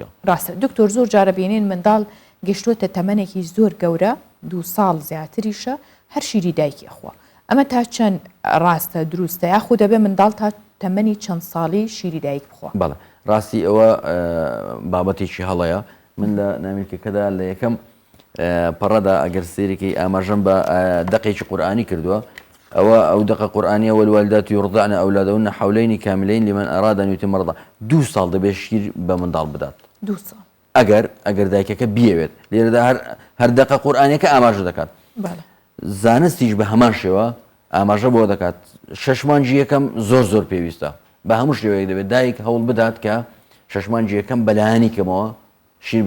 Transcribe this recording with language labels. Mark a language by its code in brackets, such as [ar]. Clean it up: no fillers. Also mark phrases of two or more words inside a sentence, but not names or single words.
[ckb] ڕاستە دکتۆر زۆر جارە بینین منداڵ گەشتوتە تەمەنێکی زۆر گەورە 2 ساڵ زیاتریشە هەر شیری دایکی خوا ئەمە تا چەند ڕاستە دروستە یاخو دەبێ منداڵ تا تەمەنی چەند ساڵی شیری دایک بخوا بەڵێ ڕاستی ئەوە بابەتێکی هەڵەیە من لە نامیرکەکەدا لە یەکەم پەڕەدا ئەگەر سێرێکی ئاماژەم بە دەقێکی قورئانی کردووە ئەو دقە قورئانیە [ar] والوالدات يرضعن أولادهن حولين كاملين لمن أراد أن يتم رضاعه [ckb] 2 ساڵ دەبێت شیر بە منداڵ بدات 2 ساڵ ئەگەر دایکەکە بیەوێت لێرەدا هەر دقە قورئانیەکە ئاماژە دەکات زانستیش بە هەمان شێوە ئاماژە بۆ دەکات 6 مانگی یەکەم زۆر پێویستە بە هەموو شێوەیەک دەبێت دایک هەوڵ بدات کە 6 مانگی یەکەم بەلایانی کەمەوە شیر بدا